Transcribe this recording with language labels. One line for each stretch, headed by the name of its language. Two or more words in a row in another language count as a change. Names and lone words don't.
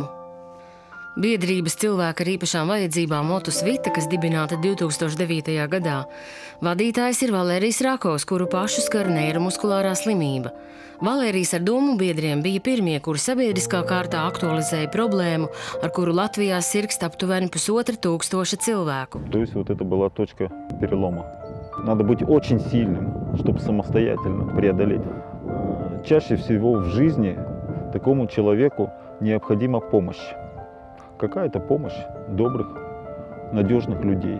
Latvian: Biedrības cilvēki ar īpašām vajadzībām Motus Vita, kas dibināta 2009. gadā. Vadītājs ir Valērijas Rakovs, kuru pašu skar neiromuskulārā slimība. Valērijas ar domu biedriem bija pirmie, kuri sabiedriskā kārtā aktualizēja problēmu, ar kuru Latvijā sirgst aptuveni 1500 cilvēku.
Russian: То есть вот это была точка перелома. Надо быть очень сильным, чтобы самостоятельно преодолеть. Чаще всего в жизни такому человеку необходима помощь. Какая-то помощь добрых, надежных людей.